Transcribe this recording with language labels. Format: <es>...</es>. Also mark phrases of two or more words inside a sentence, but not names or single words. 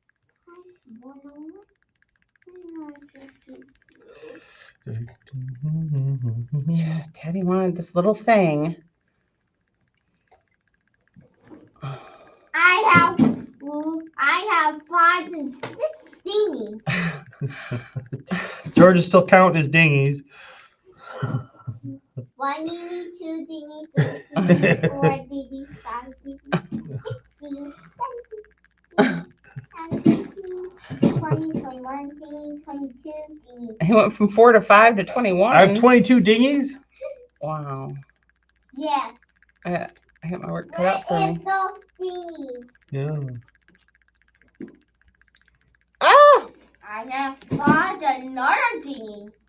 <en>Daddy wanted this little thing. I have 5 and 6 dinghies. George is still counting his dinghies. 1 dinghy, 2 dinghies, 3 dinghies, 4 dinghies, 5 dinghies, 6 dinghies, 7 dinghies, 20, 21 dinghies, 22 dinghies. He went from 4 to 5 to 21. I have 22 dinghies? Wow. Yes. I got my work cut out for Where is me. those dinghies? Yeah. Ah! I have spotted another dinghy.</en>